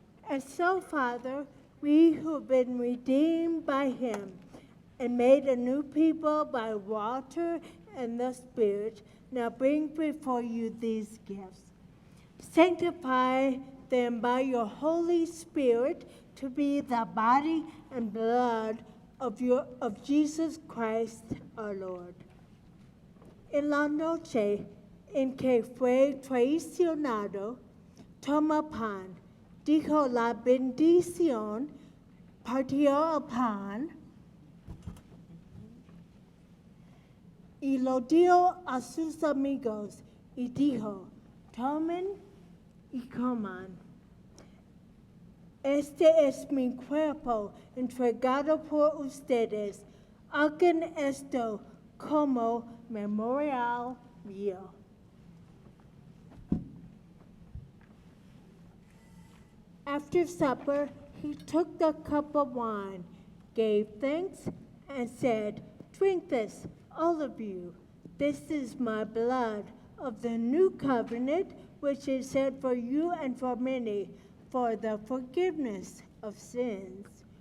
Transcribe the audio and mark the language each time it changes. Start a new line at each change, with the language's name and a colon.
English: And so, Father, we who've been redeemed by him and made a new people by water and the Spirit, now bring before you these gifts. Sanctify them by your Holy Spirit to be the body and blood of Jesus Christ our Lord.
Spanish: En la noche en que fue traicionado, toma pan, dijo la bendición, partió el pan y lo dio a sus amigos y dijo, tomen y coman. Este es mi cuerpo entregado por ustedes. Hagan esto como memorial mío.
English: After supper, he took the cup of wine, gave thanks, and said, "Drink this, all of you. This is my blood of the new covenant, which is shed for you and for many, for the forgiveness of sins.